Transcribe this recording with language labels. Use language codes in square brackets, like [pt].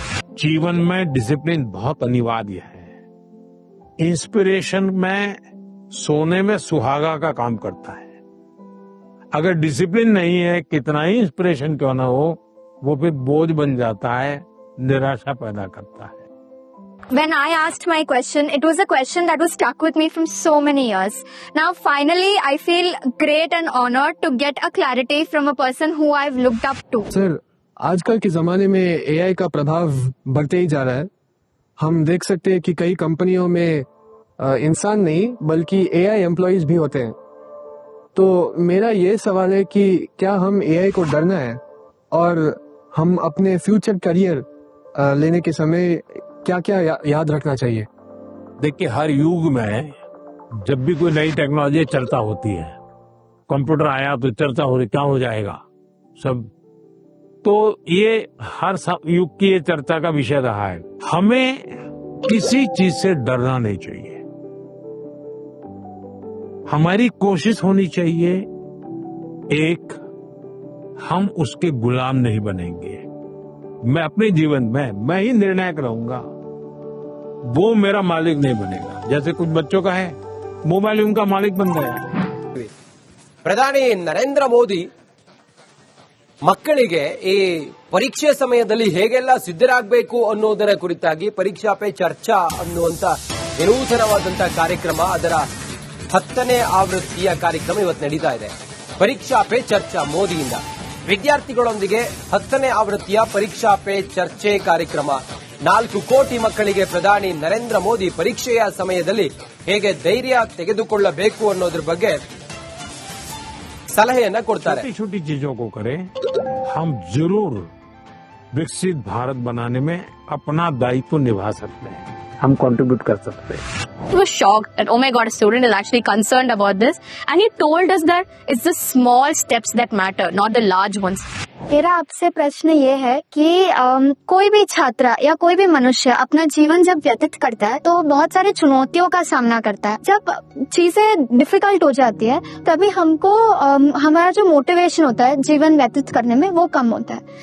[hi] जीवन में डिसिप्लिन बहुत अनिवार्य है. इंस्पिरेशन में सोने में सुहागा का काम करता है. अगर डिसिप्लिन नहीं है, कितना ही इंस्पिरेशन क्यों ना हो, वो फिर बोझ बन जाता है, निराशा पैदा करता है. [en] When I asked my question, it was a question that was stuck with me from so many years. Now, finally, I feel great and honored to get a clarity from a person who I've looked up to. [hi] Sir, आजकल के जमाने में AI का प्रभाव बढ़ते ही जा रहा है. हम देख सकते हैं कि कई कंपनियों में इंसान नहीं बल्कि एआई एम्प्लॉइज भी होते हैं. तो मेरा ये सवाल है कि क्या हम एआई को डरना है और हम अपने फ्यूचर करियर लेने के समय क्या क्या याद रखना चाहिए? देखिए, हर युग में जब भी कोई नई टेक्नोलॉजी चर्चा होती है, कंप्यूटर आया तो चर्चा हो रही, क्या हो जाएगा सब, तो ये हर युग की ये चर्चा का विषय रहा है. हमें किसी चीज से डरना नहीं चाहिए. हमारी कोशिश होनी चाहिए, एक, हम उसके गुलाम नहीं बनेंगे. मैं अपने जीवन में मैं ही निर्णायक रहूंगा, वो मेरा मालिक नहीं बनेगा. जैसे कुछ बच्चों का है, मोबाइल उनका मालिक बन गया. [kn] ಪ್ರಧಾನಿ ನರೇಂದ್ರ ಮೋದಿ ಮಕ್ಕಳಿಗೆ ಈ ಪರೀಕ್ಷೆ ಸಮಯದಲ್ಲಿ ಹೇಗೆಲ್ಲ ಸಿದ್ಧರಾಗಬೇಕು ಅನ್ನೋದರ ಕುರಿತಾಗಿ ಪರೀಕ್ಷಾ ಪೇ ಚರ್ಚಾ ಅನ್ನುವಂತ ವಿನೂತನವಾದಂತಹ ಕಾರ್ಯಕ್ರಮ, ಅದರ 10ನೇ ಆವೃತ್ತಿಯ ಕಾರ್ಯಕ್ರಮ ಇವತ್ತು ನಡೀತಾ ಇದೆ. ಪರೀಕ್ಷಾ ಪೇ ಚರ್ಚಾ ಮೋದಿಯಿಂದ ವಿದ್ಯಾರ್ಥಿಗಳೊಂದಿಗೆ 10ನೇ ಆವೃತ್ತಿಯ ಪರೀಕ್ಷಾ ಪೇ ಚರ್ಚೆ ಕಾರ್ಯಕ್ರಮ. 4 ಕೋಟಿ ಮಕ್ಕಳಿಗೆ ಪ್ರಧಾನಿ ನರೇಂದ್ರ ಮೋದಿ ಪರೀಕ್ಷೆಯ ಸಮಯದಲ್ಲಿ ಹೇಗೆ ಧೈರ್ಯ ತೆಗೆದುಕೊಳ್ಳಬೇಕು ಅನ್ನೋದ್ರ ಬಗ್ಗೆ ಸಲಹೆಯನ್ನ ಕೊಡ್ತಾರೆ. [hi] छोटी छोटी चीजों को करें, हम जरूर विकसित भारत बनाने में अपना दायित्व निभा सकते हैं, हम कंट्रीब्यूट कर सकते हैं. [en] He was shocked that, oh my God, a student is actually concerned about this, and he told us that it's the small steps that matter, not the large ones. [hi] मेरा आपसे प्रश्न ये है कि कोई भी छात्र या कोई भी मनुष्य अपना जीवन जब व्यतीत करता है तो बहुत सारी चुनौतियों का सामना करता है। जब चीजें डिफिकल्ट हो जाती है तभी हमको हमारा जो मोटिवेशन होता है जीवन व्यतीत करने में वो कम होता है।